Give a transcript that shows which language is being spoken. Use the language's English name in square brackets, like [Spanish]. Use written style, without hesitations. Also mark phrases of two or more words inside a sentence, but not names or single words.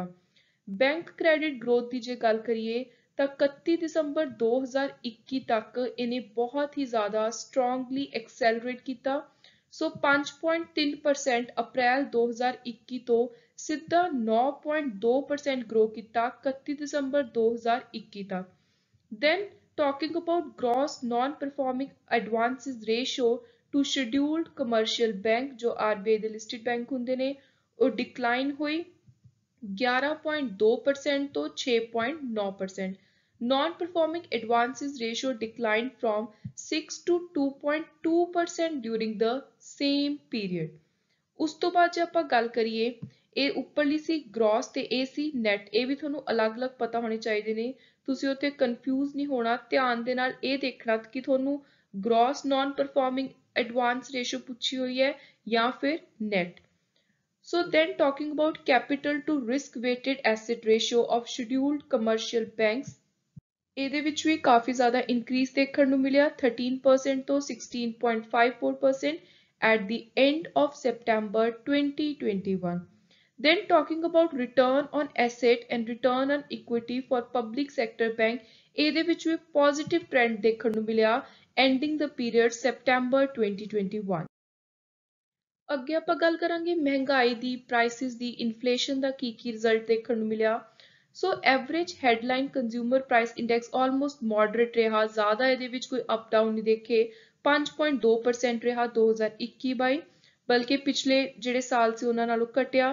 [English] bank credit growth [Punjabi] ਦੀ ਜੇ ਗੱਲ ਕਰੀਏ ਤਾਂ 31 ਦਸੰਬਰ 2021 ਤੱਕ ਇਹਨੇ ਬਹੁਤ ਹੀ ਜ਼ਿਆਦਾ [English] strongly accelerate [Punjabi] ਕੀਤਾ। ਸੋ 5.3% ਅਪ੍ਰੈਲ 2021 ਤੋਂ ਸਿੱਧਾ 9.2% ਗਰੋ ਕੀਤਾ 31 ਦਸੰਬਰ 2021 ਤੱਕ। [English] Then talking about gross non-performing advances ratio to scheduled commercial bank, [Punjabi] ਜੋ RBI ਦੇ [English] listed bank [Punjabi] ਹੁੰਦੇ ਨੇ, ਉਹ ਡਿਕਲਾਈਨ ਹੋਈ 11.2% to 6.9%. [English] Non-performing advances ratio declined from 6 to 2.2% during the same period. [Punjabi] ਉਸ ਤੋਂ ਬਾਅਦ ਜੇ ਆਪਾਂ ਗੱਲ ਕਰੀਏ, ਇਹ ਉੱਪਰਲੀ ਸੀ ਗ੍ਰੋਸ ਤੇ ਇਹ ਸੀ ਨੈਟ। ਇਹ ਵੀ ਤੁਹਾਨੂੰ ਅਲੱਗ-ਅਲੱਗ ਪਤਾ ਹੋਣੇ ਚਾਹੀਦੇ ਨੇ, ਤੁਸੀਂ ਉੱਥੇ ਕਨਫਿਊਜ਼ ਨਹੀਂ ਹੋਣਾ। ਧਿਆਨ ਦੇ ਨਾਲ ਇਹ ਦੇਖਣਾ ਕਿ ਤੁਹਾਨੂੰ [English] gross non performing advance ratio [Punjabi] ਪੁੱਛੀ ਹੋਈ ਹੈ ਜਾਂ ਫਿਰ ਨੈਟ। [English] So then talking about capital to risk weighted asset ratio of scheduled commercial banks, [Punjabi] ਇਹਦੇ ਵਿੱਚ ਵੀ ਕਾਫੀ ਜ਼ਿਆਦਾ ਇਨਕਰੀਜ਼ ਦੇਖਣ ਨੂੰ ਮਿਲਿਆ 13% ਤੋਂ 16.54% [English] at the end of September 2021. Then talking about return on asset and return on equity for public sector bank, [Punjabi] ਇਹਦੇ ਵਿੱਚ ਵੀ [English] positive trend [Punjabi] ਦੇਖਣ ਨੂੰ ਮਿਲਿਆ [English] ending the period September 2021. [Punjabi] ਅੱਗੇ ਆਪਾਂ ਗੱਲ ਕਰਾਂਗੇ ਮਹਿੰਗਾਈ ਦੀ, ਪ੍ਰਾਈਸਿਸ ਦੀ, ਇਨਫਲੇਸ਼ਨ ਦਾ ਕੀ ਰਿਜ਼ਲਟ ਦੇਖਣ ਨੂੰ ਮਿਲਿਆ। ਸੋ [English] average headline consumer price index almost moderate [Punjabi] ਰਿਹਾ, ਜ਼ਿਆਦਾ ਇਹਦੇ ਵਿੱਚ ਕੋਈ [English] up down [Punjabi] ਨਹੀਂ ਦੇਖੇ। 5.2% ਰਿਹਾ 2021-22, ਬਲਕਿ ਪਿਛਲੇ ਜਿਹੜੇ ਸਾਲ ਸੀ ਉਹਨਾਂ ਨਾਲੋਂ ਘਟਿਆ।